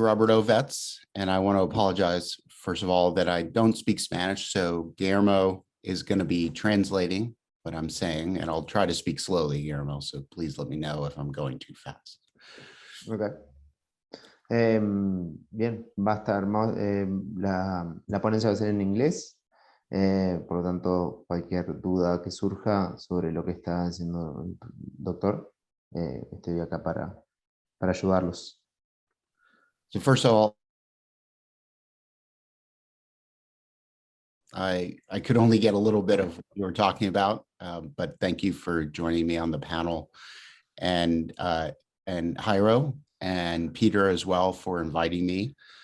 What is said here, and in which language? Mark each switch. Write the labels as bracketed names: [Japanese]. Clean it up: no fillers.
[English] Robert Ovitz, and I want to apologize, first of all, that I don't speak Spanish. So Guillermo is going to be translating what I'm saying, and I'll try to speak slowly, Guillermo. So please let me know if I'm going too fast. Okay. [Spanish] Bien, va a estar la ponencia va a ser en inglés, por lo tanto cualquier duda que surja sobre lo que está haciendo el doctor, estoy acá para ayudarlos. [English] So first of all, I could only get a little bit of what you were talking about, but thank you for joining me on the panel, and Jairo and Peter as well for inviting me.